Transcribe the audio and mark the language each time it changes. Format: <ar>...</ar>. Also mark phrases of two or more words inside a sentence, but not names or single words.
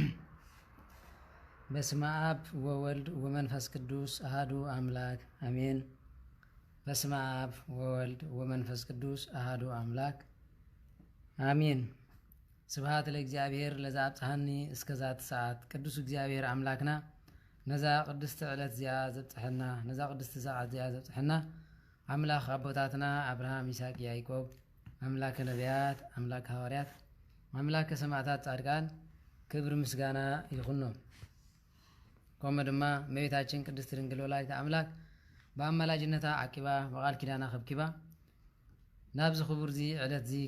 <gez>በስመ አብ ወወልድ ወመንፈስ ቅዱስ አሐዱ አምላክ አሜን። በስመ አብ ወወልድ ወመንፈስ ቅዱስ አሐዱ አምላክ አሜን። ስብሐት ለእግዚአብሔር ለዘአብጽሐኒ እስከዛቲ ሰዓት</gez> <ti>ቅዱስ እግዚአብሔር አምላክና ነዛ ቅድስት ዕለት እዚኣ ዘብፅሐና ነዛ ቅድስቲ ሰዓት እዚኣ ዘብፅሐና አምላክ አቦታትና አብርሃም ይስሐቅ ያዕቆብ</ti> <gez>አምላከ ነቢያት አምላከ ሐዋርያት አምላከ ሰማዕታት ጻድቃን</gez> <ti>ክብር ምስጋና ይኹኖም። ከምኡ ድማ እመቤታችን ቅድስት ድንግል</ti> <gez>ወላዲተ አምላክ</gez> <ti>በአማላጅነታ ዓቂባ በቃል ኪዳና ከብኪባ ናብዚ ክቡር ዚ ዕለት ዚ</ti>